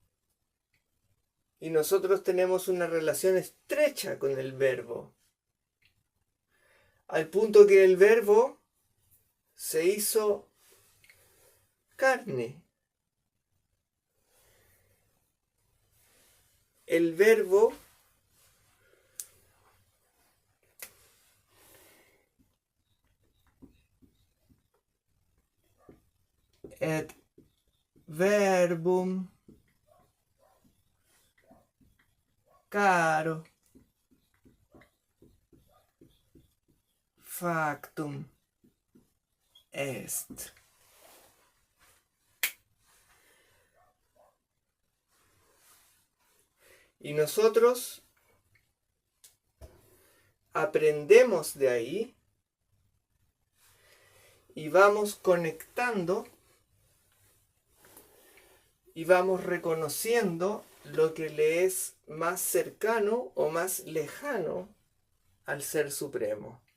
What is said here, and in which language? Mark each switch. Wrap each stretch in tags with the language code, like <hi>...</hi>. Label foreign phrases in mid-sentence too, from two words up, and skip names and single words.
<es>Y nosotros tenemos una relación estrecha con el Verbo. Al punto que el Verbo se hizo carne. El Verbo</es> <la>et verbum caro factum est.</la> <es>Y nosotros aprendemos de ahí y vamos conectando y vamos reconociendo lo que le es más cercano o más lejano al Ser Supremo.</es>